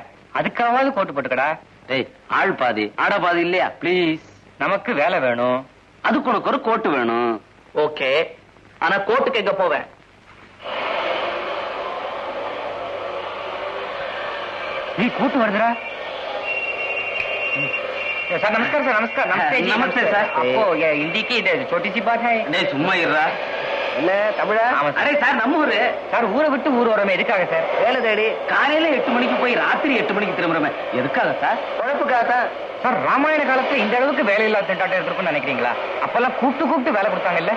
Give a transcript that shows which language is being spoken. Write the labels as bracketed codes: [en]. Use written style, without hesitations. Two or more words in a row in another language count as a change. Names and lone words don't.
[ta] அதுக்காவது கோட்டு போட்டுக்கடா. ஆள் பாதி ஆட பாதி இல்லையா? பிளீஸ், நமக்கு வேலை வேணும், அதுக்கு உனக்கு ஒரு கோட்டு வேணும். ஓகே, ஆனா கோட்டுக்கு எங்க போவேன்? நீ கூட்டு வருதுரா. [hi] सर नमस्कार सर. नमस्कार. नमस्ते जी. नमस्ते सर. आपको ये हिंदी की छोटी सी बात है. [ta] नहीं சும்மா இருடா. இல்ல தமிழா? அரே சார், நம்ம ஊரு சார். ஊரை விட்டு ஊர் வரமே எதுக்காக சார்? வேலை தேடி. காலையில 8 மணிக்கு போய் ராத்திரி 8 மணிக்கு திரும்புறமே எதுக்காக சார்? உழைப்புக்காக தான் சார். ராமாயண காலத்துல இந்த அளவுக்கு வேலை இல்லாத திண்டாட்டம் இருக்குன்னு நினைக்கிறீங்களா? அப்பெல்லாம் கூப்பிட்டு வேலை கொடுத்தாங்க இல்ல?